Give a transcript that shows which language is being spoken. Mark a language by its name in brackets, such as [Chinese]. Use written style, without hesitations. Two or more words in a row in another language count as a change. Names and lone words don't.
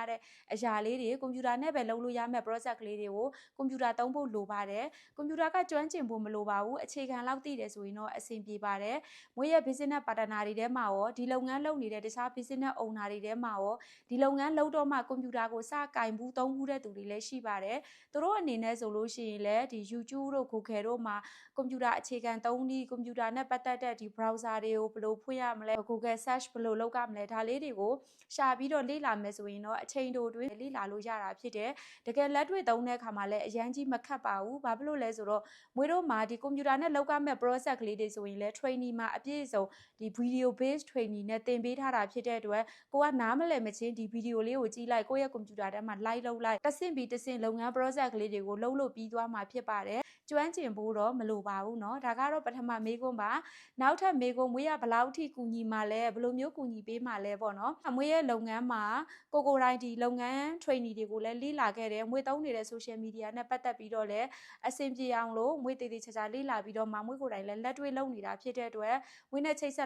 [Burmese] တဲ့အရာလေးတွေကွန်ပျူတာနဲ့ပဲလုပ်လို့ရမယ့် process ကလေးတွေကိုကွန်ပျူတာသုံးဖို့လိုပါတယ်ကွန်ပျူတာကကျွမ်းကျင်ဖို့မလိုပါဘူးအခြေခံလောက်သိတယ်ဆိုရင်တော့အဆင်ပြေပါတယ်မွေးရဲ့ [English] business partner [Burmese] တွေထဲမှာရောဒီလုပ်ငန်းလုပ်နေတဲ့တခြား [English] business owner [Burmese] တွေထဲမှာရောဒီလုပ်ငန်းလုပ်တော့မှကွန်ပျူတာကိုစကင်ဘူးသုံးဘူးတဲ့သူတွေလည်းရှိပါတယ်သူတို့အနေနဲ့ဆိုလို့ရှိရင်လည်းဒီ YouTube တို့ Google တို့မှာကွန်ပျူတာအခြေခံသုံးနည်းကွန်ပျူတာနဲ့ပတ်သက်တဲ့ဒီ browser တွေကိုဘယ်လိုဖွင့်ရမလဲ Google search ဘယ်လိုလုပ်ရမလဲဒါလေးတွေကိုရှာပြီးတော့လေ့လာမယ်ဆိုရင်တော့အချိန်တိုတွင်းလေ့လာလို့ရတာဖြစ်တယ်တကယ်လက်တွေ့သုံးတဲ့အခါမှာလည်းအရန်ကြီးမခတ်ပါဘူးဘာဖြစ်လို့လဲဆိုတော့မွေးတို့မှာဒီကွန်ပျူတာနဲ့လုပ်ရ မယ့် process ကလေးတွေဆိုရင်လည်း training မှာအပြည့်အစုံဒီ [English] video based training [Burmese] နဲ့သင်ပေးထားတာဖြစ်တဲ့အတွက်ကိုကနားမလည်မချင်းဒီ video လေးကိုကြည့်လိုက်ကိုယ့်ရဲ့ကွန်ပျူ တာထဲမှာ live လုပ်လိုက်တစ်ဆင့်ပြီးတစ်ဆင့်လုပ်ငန်း process ကလေးတွေကိုလုပ်လို့ပြီးသွားမှာဖြစ်ပါတယ်ကျွမ်းကျင်ဖို့တော့မလိုပါဘူးเนาะဒါကတော့ပထမမေးခွန်းပါနောက်ထပ်မေးခွန်းမွေးရဘယ်လောက်ထိကူညီမှလဲဘယ်လိုမျိုးကူညီပေးမှလဲပေါ့နော်မွေးရဲ့လုပ်ငန်းမှာကိုတိုင်းဒီလုပ်ငန်း training တွေကိုလည်းလေ့လာခဲ့တယ်မွေးသုံးနေတဲ့ [English] social media [Burmese] နဲ့ပတ်သက်ပြီးတော့လည်းအဆင်ပြေအောင်လို့မွေးတည်တည်ချာချာလေ့လာပြီးတော့မွေးကိုယ်တိုင်လည်းလက်တွေ့လုပ်နေတာဖြစ်တဲ့အတွက်မွေးနဲ့ချိတ်ဆက်